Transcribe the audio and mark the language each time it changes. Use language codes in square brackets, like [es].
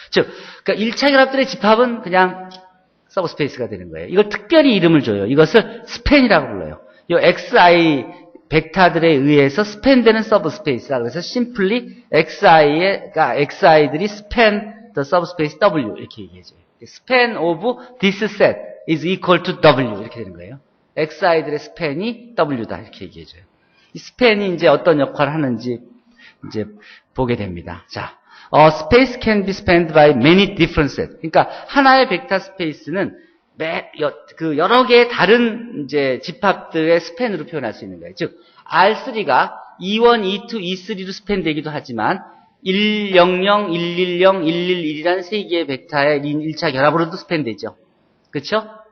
[ko] 즉, 그러니까 1차 결합들의 집합은 그냥 서브스페이스가 되는 거예요. 이걸 특별히 이름을 줘요. 이것을 스팬이라고 불러요. 이 XI 벡터들에 의해서 스팬되는 서브스페이스라 그래서 심플리 XI들이 [en] span the subspace W [ko] 이렇게 얘기해줘요. [en] span of this set is equal to W [ko] 이렇게 되는 거예요. XI들의 스팬이 W다 이렇게 얘기해줘요. 이 스팬이 이제 어떤 역할을 하는지 이제 보게 됩니다. [en] 자, space can be spanned by many different sets. [ko] 그러니까 하나의 벡터 스페이스는 여러 개의 다른 이제 집합들의 스팬으로 표현할 수 있는 거예요. 즉, R3가 E1, E2, E3로 스팬되기도 하지만 100, 110, 111이라는 세 개의 벡터의 1차 결합으로도 스팬되죠. 그렇죠?